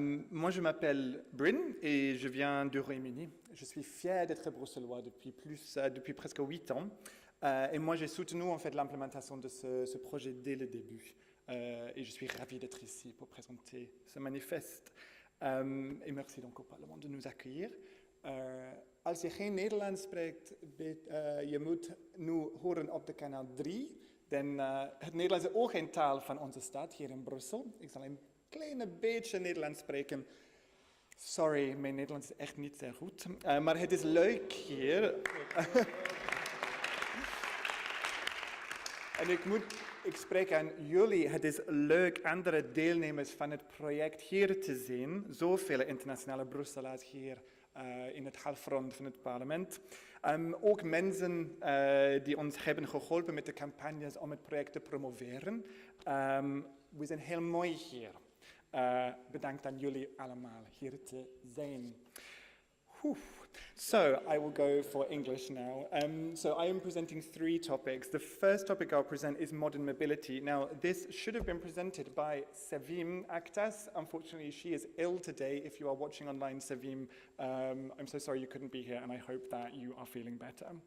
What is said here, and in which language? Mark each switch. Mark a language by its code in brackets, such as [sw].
[fr] Moi, je m'appelle Bryn et je viens du Royaume-Uni. Je suis fier d'être bruxellois depuis presque 8 ans. Et moi, j'ai soutenu en fait l'implémentation de ce projet dès le début. Et je suis ravi d'être ici pour présenter ce manifeste. Et merci donc au Parlement de nous accueillir. [nl] Als je geen Nederlands spreekt, je moet nu horen op de kanaal 3. Het Nederlands is ook een taal van onze stad hier in Brussel. Ik zal een klein beetje Nederlands spreken. Sorry, mijn Nederlands is echt niet zo goed. Maar het is leuk hier. En ik spreek aan jullie. Het is leuk andere deelnemers van het project hier te zien. Zoveel internationale Brusselaars hier in het halfrond van het parlement. Ook mensen die ons hebben geholpen met de campagnes om het project te promoveren. We zijn heel mooi hier. Bedankt aan jullie allemaal hier te zijn. [en] So I will go for English now. So I am presenting 3 topics. The first topic I'll present is modern mobility. Now, this should have been presented by Sevim Aktas. Unfortunately, she is ill today. If you are watching online, Sevim, I'm so sorry you couldn't be here, and I hope that you are feeling better.